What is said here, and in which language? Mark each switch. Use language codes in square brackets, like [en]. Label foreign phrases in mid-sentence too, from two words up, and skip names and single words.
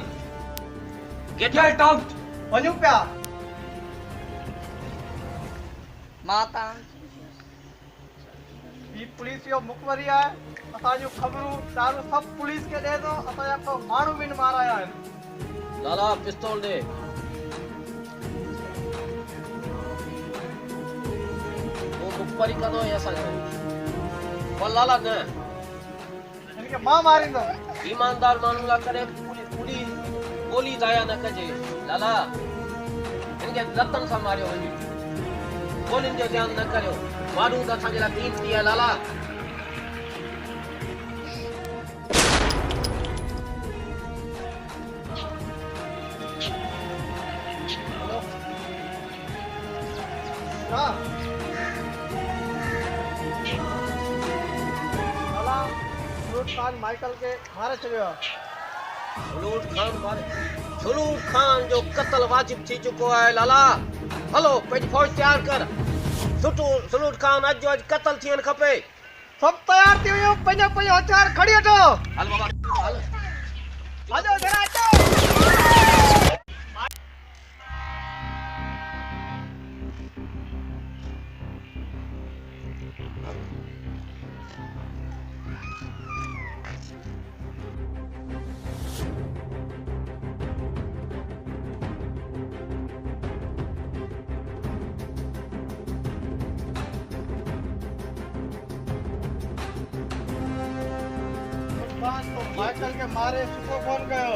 [en] Get out. [sd] वञूं पिया। माता ही पुलिस जो मुखबरी आहे। असांजूं ख़बरूं दारू सभु पुलिस खे ॾे थो। असांजा को माण्हू बि न माराया आहिनि। लाला पिस्तौल दे। वो मुखबरी कंदो ऐं असांखे। पर लाला न, हिन खे मां मारींदुमि। ईमानदार माण्हू लाइ करे पुलिस गोली ज़ाया न कजे लाला। हिन खे लतनि सां मारियो वञे, गोलियुनि जो ध्यानु न करियो। माण्हू त असांजे लाइ कीमती आहे लाला। हाँ लाला सलूट खान माइकल के मारे छॾियो आहे। सलूट खान जो कत्ल वाजिब थी चुको है लाला। हलो पंहिंजी फौज तैयार कर। सलूट खान अॼु जो अॼु कत्ल थियणु खपे। सभु तयार थी वियो। पंहिंजो पंहिंजो हथियार खणी वठो। हल बाबा हल। अचो जरा अचो। माइकल के मारे सुठो फोन कयो।